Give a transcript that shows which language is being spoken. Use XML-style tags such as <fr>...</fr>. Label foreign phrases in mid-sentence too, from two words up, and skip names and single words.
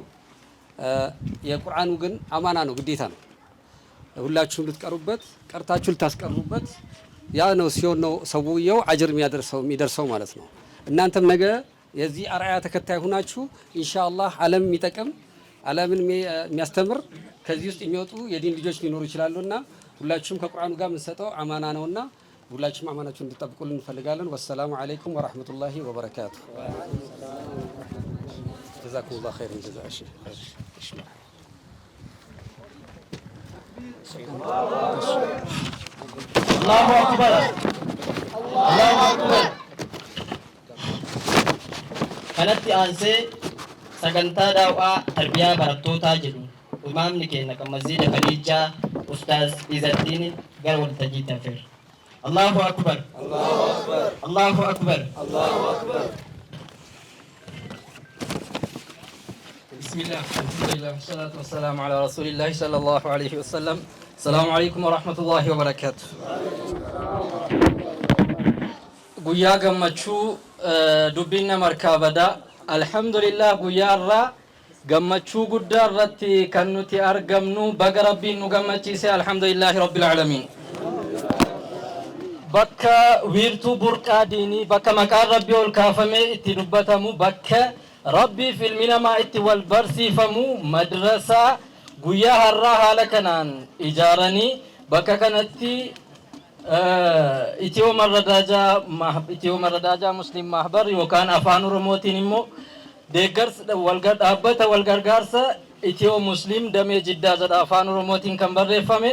<am>የቁርአኑ ግን አማና ነው፣ ግዴታ ነው። ሁላችሁም ልትቀሩበት ቀርታችሁ ልታስቀሩበት ያ ነው ሲሆን ነው ሰውየው አጅር የሚደርሰው ማለት ነው። እናንተም ነገ የዚህ አርአያ ተከታይ ሆናችሁ ኢንሻአላህ ዓለም የሚጠቅም ዓለምን የሚያስተምር ከዚህ ውስጥ የሚወጡ የዲን ልጆች ሊኖሩ ይችላሉና ሁላችሁም ከቁርአኑ ጋር የምንሰጠው አማና ነውና ሁላችሁም አማናችሁን እንድትጠብቁልን እንፈልጋለን።</am> <ar>والسلام عليكم ورحمة الله وبركاته። جزاكم الله خيرا جزاء።</ar> <om>እሺ</om> <ar>الله أكبر الله أكبر።</ar> <om>kanatti aansee sagantaa daawwaa tarbiyaa barattootaa jedhu imaamni keenya kan masjiida Khadiijaa Ustaaz Izzaddiin gara waltajjiitti affeera.</om> <ar>الله أكبر الله أكبر الله أكبر الله أكبر. بسم الله الحمد لله والصلاة والسلام على رسول الله صلى الله عليه وسلم. السلام عليكم ورحمة الله وبركاته.</ar> <om>Guyyaa gammachuu dubbina markaabada alhamdulillah guyyaarraa gammachuu guddaa irratti kan nuti argamnu baga rabbiin nu gammachiise</om> <ar>الحمد لله رب العالمين.</ar> <om>Bakka wiirtuu burqaa diinii bakka maqaan rabbii ol kaafamee itti dubbatamu bakka rabbii fi ilmi namaa itti wal barsiifamu madrasaa guyyaa har'aa haala kanaan ijaaranii bakka kanatti Itiyoo Marradaaja Muslim Mahbar yookaan afaan Oromootiin immoo deeggarsa dhaabbata walgargaarsa Itiyoo Muslim damee Jiddaa jedha afaan Oromootiin kan barreeffame.</om>